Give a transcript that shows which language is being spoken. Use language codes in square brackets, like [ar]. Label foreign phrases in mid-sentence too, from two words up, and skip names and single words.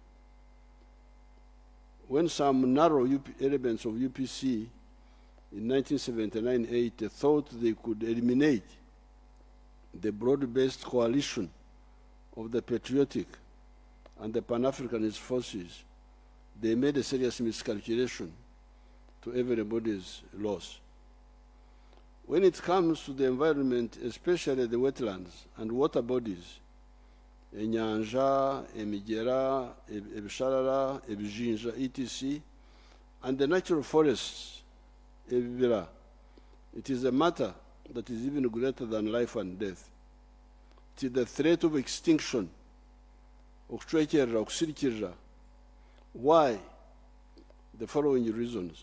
[en] When some narrow elements of UPC in 1979-80 thought they could eliminate the broad-based coalition of the patriotic and the Pan-Africanist forces, they made a serious miscalculation to everybody's loss. When it comes to the environment, especially the wetlands and water bodies, [nyn] enyanja, emigera, ebisharara, ebijinja, [en] etc., and the natural forests, ebibira, it is a matter that is even greater than life and death. It is the threat of extinction. Why? The following reasons.